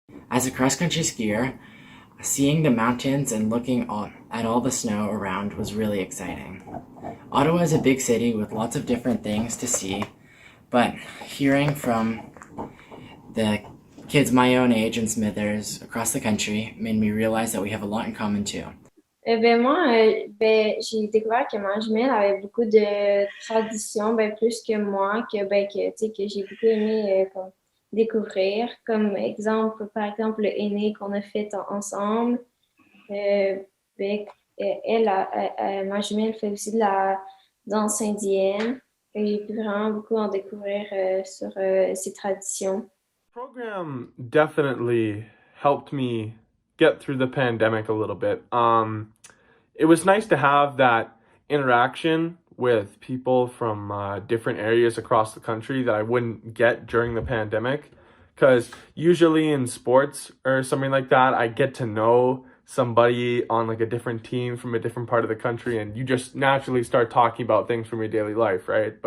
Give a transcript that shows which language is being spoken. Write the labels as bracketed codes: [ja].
[en] As a cross-country skier, seeing the mountains and looking at all the snow around was really exciting. Ottawa is a big city with lots of different things to see, but hearing from the kids my own age in Smithers across the country made me realize that we have a lot in common too. [fr] J'ai découvert que ma jumelle avait beaucoup de traditions, plus que moi, que j'ai beaucoup aimé découvrir. Comme exemple, par exemple, le aîné qu'on a fait ensemble. Ma jumelle fait aussi de la danse indienne. J'ai pu vraiment beaucoup en découvrir sur ces traditions. [en] The program definitely helped me get through the pandemic a little bit. It was nice to have that interaction with people from different areas across the country that I wouldn't get during the pandemic, because usually in sports or something like that, I get to know somebody on like a different team from a different part of the country, and you just naturally start talking about things from your daily life, right?